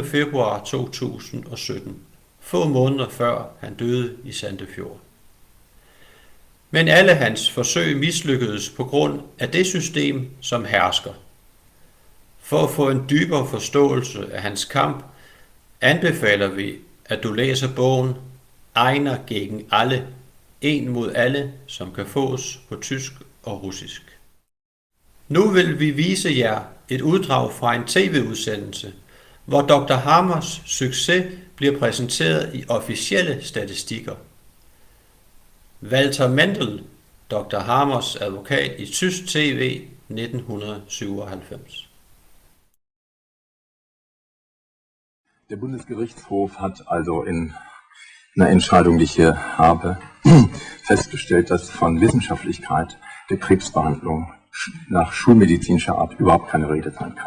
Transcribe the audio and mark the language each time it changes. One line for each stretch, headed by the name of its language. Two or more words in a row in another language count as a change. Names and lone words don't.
Danish: februar 2017, få måneder før han døde i Sandefjord. Men alle hans forsøg mislykkedes på grund af det system, som hersker. For at få en dybere forståelse af hans kamp, anbefaler vi, at du læser bogen Einer gegen alle, en mod alle, som kan fås på tysk og russisk. Nu vil vi vise jer et uddrag fra en tv-udsendelse, hvor Dr. Hammers succes bliver præsenteret i officielle statistikker. Walter Mendel, Dr. Hammers advokat i tysk tv 1997.
German: Der Bundesgerichtshof hat also in einer Entscheidung, die ich hier habe, festgestellt, dass von Wissenschaftlichkeit der Krebsbehandlung nach schulmedizinischer Art überhaupt keine Rede sein kann.